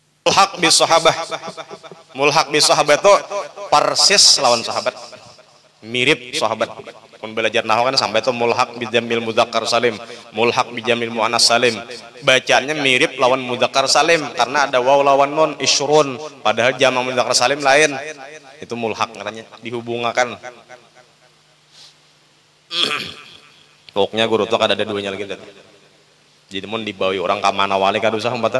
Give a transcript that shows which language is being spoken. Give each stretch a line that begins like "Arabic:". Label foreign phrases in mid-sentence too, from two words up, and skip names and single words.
Arabic: ملحق بالصحابة. ملحق بالصحابة
Banjar: itu persis lawan sahabat, mirip sahabat. Pun belajar nahwu kan sampai itu
Arabic: ملحق بجمع المذكر السالم, ملحق بجمع المؤنث السالم.
Banjar: Bacaannya mirip lawan
Arabic: مذكر سالم
Banjar: karena ada waw lawan nun isyrun, padahal jamak
Arabic: مذكر سالم
Banjar: lain. Itu mulhaq katanya, dihubungkan. Pokoknya guru tuh ada duanya lagi. Jadi mun dibawi orang ka mana wali ka usah umpatan.